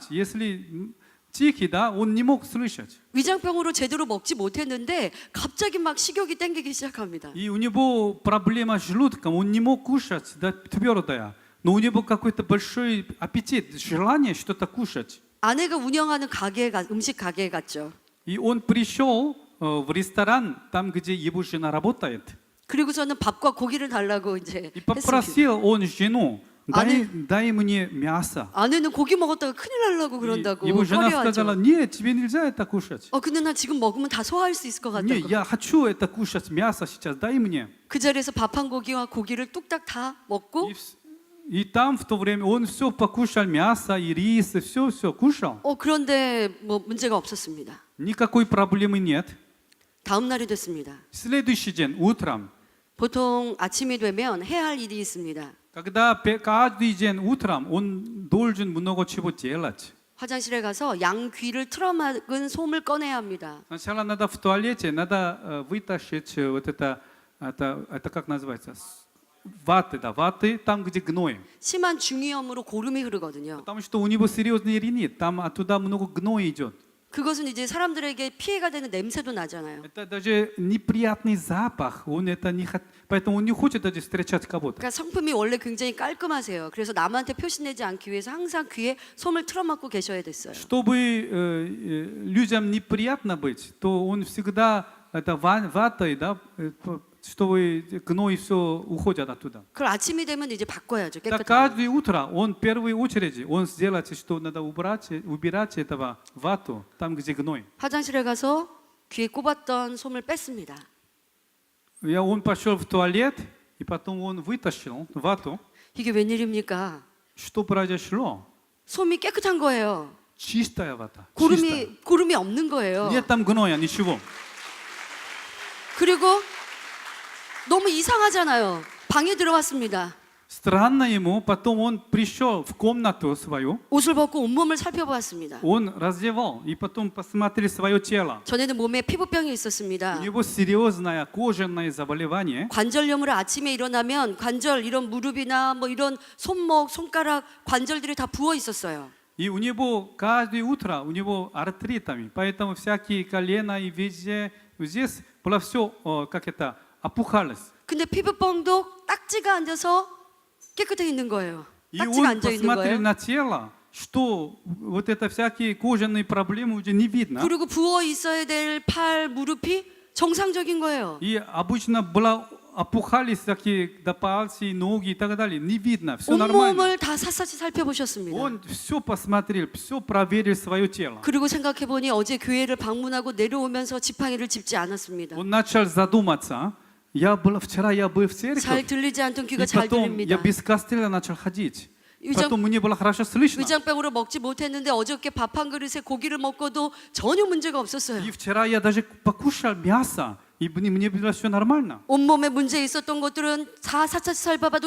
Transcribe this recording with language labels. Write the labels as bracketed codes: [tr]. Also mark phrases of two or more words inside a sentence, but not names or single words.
[ru] Если тихий, да, он не мог слышать. [ko] 위장병으로 제대로 먹지 못했는데 갑자기 막 식욕이 땡기기 시작합니다. [ru] И у него проблема с желудком, он не мог кушать, да, твердое. Но у него какой-то большой аппетит, желание что-то кушать. [ko] 아내가 운영하는 음식 가게에 갔죠. [ru] И он пришел в ресторан, там, где его жена работает. [ko] 그리고서는 밥과 고기를 달라고 이제 [ru] И [ko] 했습니다. [ru] попросил он жену, дай мне мясо. [ko] 아내는 고기 먹었다가 큰일 날라고 [ru] И [ko] 그런다고 [ru] его жена сказала, [ko] 꺼려하죠. [ru] нет, тебе нельзя это кушать. [ko] 근데 나 지금 먹으면 다 소화할 수 있을 것 [ru] Не, [ko] 같다고. [ru] я хочу это кушать, мясо сейчас, дай мне. [ko] 그 자리에서 밥 한 고기와 고기를 뚝딱 다 먹고 [ru] И там в то время он все покушал, мясо и рис, и все кушал. [ko] 그런데 뭐 문제가 없었습니다. [ru] Никакой проблемы нет. [ko] 다음 날이 됐습니다. [ru] Следующий день, утром, [ko] 보통 아침이 되면 해야 할 일이 있습니다. [ru] когда каждый день утром он должен много чего делать. [ko] 화장실에 가서 양 귀를 틀어막은 솜을 꺼내야 합니다. [ru] Сначала надо в туалете, надо вытащить вот это как называется? Ваты, да, ваты, там, где гной. [ko] 심한 중이염으로 고름이 흐르거든요. [ru] Потому что у него серьезный ринит, там оттуда много гноя идет. [ko] 그것은 이제 사람들에게 피해가 되는 냄새도 나잖아요. [ru] Это даже неприятный запах, он это не поэтому он не хочет даже встречать кого-то. [ko] 그러니까 성품이 원래 굉장히 깔끔하세요. 그래서 남한테 표시내지 않기 위해서 항상 귀에 솜을 틀어막고 계셔야 됐어요. [ru] Чтобы людям неприятно быть, то он всегда это ватой, да, чтобы гной все уходит оттуда. [ko] 그걸 아침이 되면 이제 바꿔야죠. [ru] Так [ko] 깨끗하게. [ru] каждое утро он в первую очередь он сделает, что надо убирать этого вату там, где гной. [ko] 화장실에 가서 귀에 꼽았던 솜을 뺐습니다. [ru] Он пошел в туалет и потом он вытащил вату. [ko] 이게 웬일입니까? [ru] Что произошло? [ko] 솜이 깨끗한 거예요. [ru] Чистая вата. Чистая. [ko] 고름이 없는 거예요. [ru] Нет там гноя, ничего. [ko] 그리고 너무 이상하잖아요. 방에 들어왔습니다. [ru] Странно ему, потом он пришел в комнату свою, [ko] 옷을 벗고 온몸을 살펴보았습니다. [ru] он раздевал и потом посмотрел свое тело. [ko] 전에는 몸에 피부병이 있었습니다. [ru] У него серьезное кожаное заболевание. [ko] 관절염으로 아침에 일어나면 관절 이런 무릎이나 뭐 이런 손목, 손가락 관절들이 다 부어 있었어요. [ru] И у него каждое утро у него артритами, поэтому всякие колена и везде здесь было все как это опухалось. [ko] 근데 피부병도 딱지가 앉아서 깨끗해 있는 거예요. [ru] И [ko] 딱지가 [ru] он [ko] 앉아 있는 [ru] посмотрел [ko] 거예요. [ru] на тело, что вот это всякие кожаные проблемы уже не видно. [ko] 그리고 부어 있어야 될 팔, 무릎이 정상적인 거예요. [ru] И обычно было опухались такие до пальцы, ноги и так далее. Не видно, все нормально. [ko] 온몸을 다 샅샅이 살펴보셨습니다. [ru] Он все посмотрел, все проверил свое тело. [ko] 그리고 생각해 보니 어제 교회를 방문하고 내려오면서 지팡이를 짚지 않았습니다. [ru] Он начал задуматься. Вчера я был в [ko] 잘 [ru] церкви, [ko] 들리지 않던 [ru] и [ko] 귀가 잘 [ru] потом я [ko] 들립니다. [ru] без костыля начал ходить. [ko] 위장- [ru] Потом мне было хорошо слышно. [ko] 위장병으로 먹지 못했는데 어저께 밥 한 그릇에 고기를 먹고도 전혀 문제가 없었어요. [ru] И вчера я даже покушал мясо, и мне было все нормально. [ko] 온몸에 문제 있었던 것들은 다 샅샅이 살펴봐도